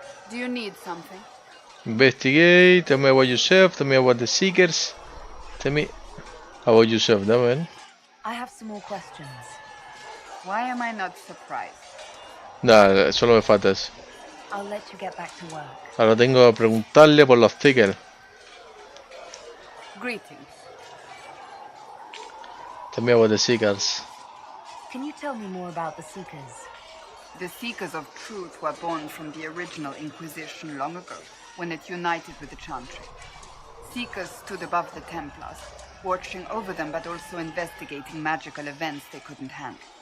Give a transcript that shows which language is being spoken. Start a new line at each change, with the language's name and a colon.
English: Do you need something? Investigate, tell me about yourself, tell me about the Seekers. Tell me about yourself,
Spanish: dame ver.
English: I have some more questions. Why am I not surprised?
Spanish: Nada, solo me falta eso.
English: I'll let you get back to work.
Spanish: Ahora tengo que preguntarle por los Seekers.
English: Greetings. Tell me about the Seekers. Can you tell me more about the Seekers? The Seekers of Truth were born from the original Inquisition long ago, when it united with the Chantry. Seekers stood above the Templars, watching over them but also investigating magical events they couldn't handle.